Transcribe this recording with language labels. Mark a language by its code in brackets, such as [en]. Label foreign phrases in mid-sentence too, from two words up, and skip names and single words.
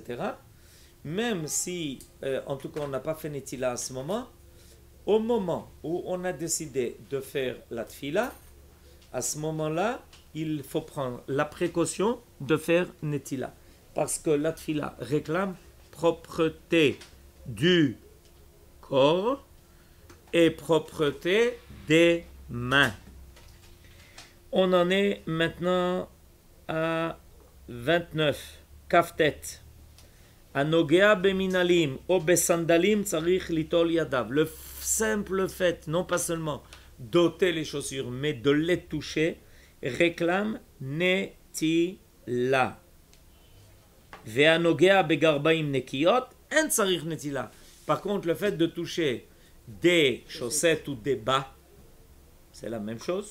[fr] Même si, en tout cas, on n'a pas fait netila à ce moment, au moment où on a décidé de faire la tfila, à ce moment-là, il faut prendre la précaution de faire netila. Parce que la tfila réclame propreté du corps et propreté des mains. On en est maintenant à 29. Kaftet. [he] הנוגע במנעלים או בסנדלים צריך ליטול ידיו. [fr] Le simple fait, non pas seulement d'ôter les chaussures, mais de les toucher, réclame netila. [he] והנוגע בגרביים נקיות אין צריך נטילה. [fr] Par contre, le fait de toucher des chaussettes ou des bas, c'est la même chose.